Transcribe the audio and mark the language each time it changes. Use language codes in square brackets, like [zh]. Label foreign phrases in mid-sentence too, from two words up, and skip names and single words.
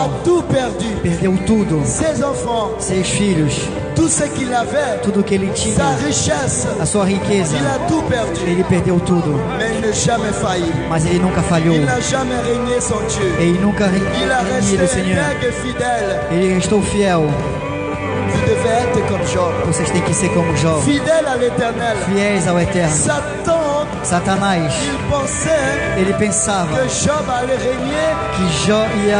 [fr] A tout perdu. [pt] perdeu tudo, [fr] Ses enfants, [pt] seus filhos, [fr] tout ce qu'il avait, [pt] tudo que ele [fr] sa [pt] tinha, [fr] richesse, [pt] a sua riqueza, [fr] il a tout perdu. [pt] ele perdeu tudo, [fr] Mais il n'a jamais failli. [pt] mas ele nunca falhou, [fr] Il n'a jamais régné son Dieu. [pt] ele nunca [fr] Il a resté [pt] renido o Senhor, [fr] intègre et fidèle. [pt] ele restou fiel. [fr] Vous devez être comme Job. [pt] Vocês têm que ser como Jó, [fr] Fidèle à l'éternel. [pt] fiéis ao Eterno. [fr] Satan, [pt] Satanás, [fr] il pensait [pt] ele pensava [fr] que Job allait régner [pt] que Jó ia